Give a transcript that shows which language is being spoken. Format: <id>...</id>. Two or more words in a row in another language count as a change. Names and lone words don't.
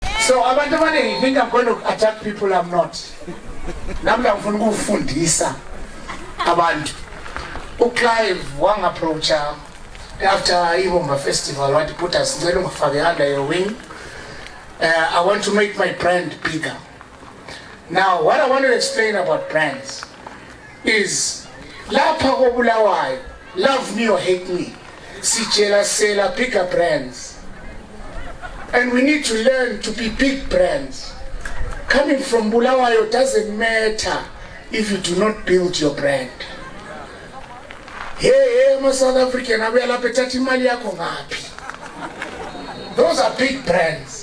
<en>So</en> <nd>abantu abaningi</nd> <en>think I'm going to attack people. I'm not.</en> <nd>Namla ngifuna ukufundisa abantu. uClive wang-approacha after iBomba Festival wathi Putas ngicela ungifake</nd> <en>under your wing. I want to make my brand bigger. Now what I want to explain about brands is lapha koBulawayo, love me or hate me,</en> <nd>sitshela sela</nd> <en>bigger brands. And we need to learn to be big brands. Coming from Bulawayo doesn't matter if you do not build your brand. Hey, I'm a South African, those are big brands.</en>